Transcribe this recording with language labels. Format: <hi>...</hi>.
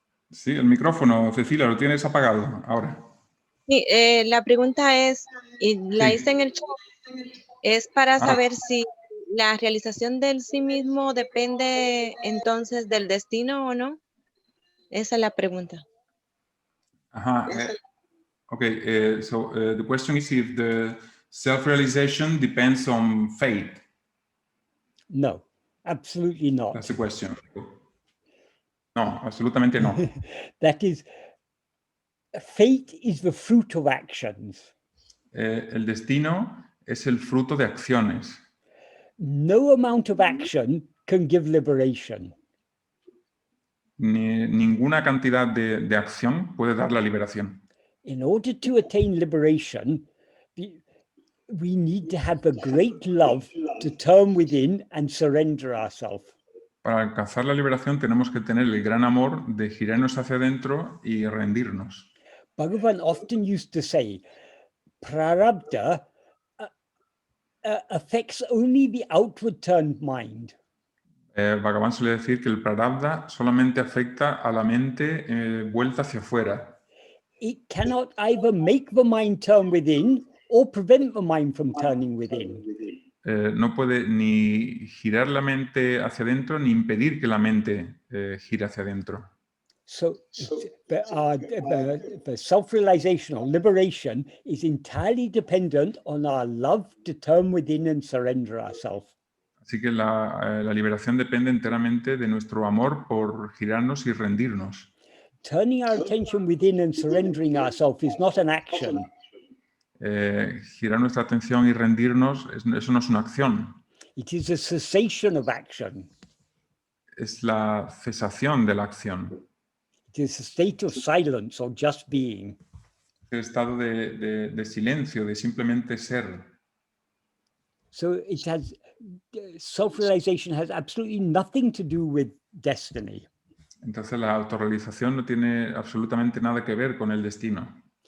<es>Sí, el micrófono, Cecilia, lo tienes apagado ahora. Sí, la pregunta es, y la hice en el chat, es para saber si la realización del sí mismo depende entonces del destino o no. Esa es la pregunta. Ajá.</es> <en>Okay, so the question is if the self-realization depends on fate. No, absolutely not. That's the question.</en> <es>No, absolutamente no.</es> <en>That is, fate is the fruit of actions.</en> <es>El destino es el fruto de acciones.</es> <en>No amount of action can give liberation.</en> <es>ninguna cantidad de acción puede dar la liberación.</es> <en>In order to attain liberation, we need to have a great love to turn within and surrender ourselves.</en> <es>Para alcanzar la liberación tenemos que tener el gran amor de girarnos hacia adentro y rendirnos.</es> <en>Bhagavan often used to say, prarabdha affects only the outward turned mind.</en> <es>Bhagavan suele decir que el prarabdha solamente afecta a la mente vuelta hacia afuera.</es> <en>It cannot either make the mind turn within or prevent the mind from turning within.</en> <es>No puede ni girar la mente hacia adentro ni impedir que la mente gire hacia adentro.</es> <en>So the self-realization or liberation is entirely dependent on our love to turn within and surrender ourselves.</en> <es>Así que la liberación depende enteramente de nuestro amor por girarnos y rendirnos.</es> <en>Turning our attention within and surrendering ourselves is not an action.</en> <es>Girar nuestra atención y rendirnos, eso no es una acción.</es> <en>It is a cessation of action.</en> <es>Es la cesación de la acción.</es> <en>It is a state of silence or just being.</en> <es>El estado de silencio, de simplemente ser.</es> <en>So it has self-realization has absolutely nothing to do with destiny.</en> <es>Entonces la autorrealización no tiene absolutamente nada que ver con el destino.</es>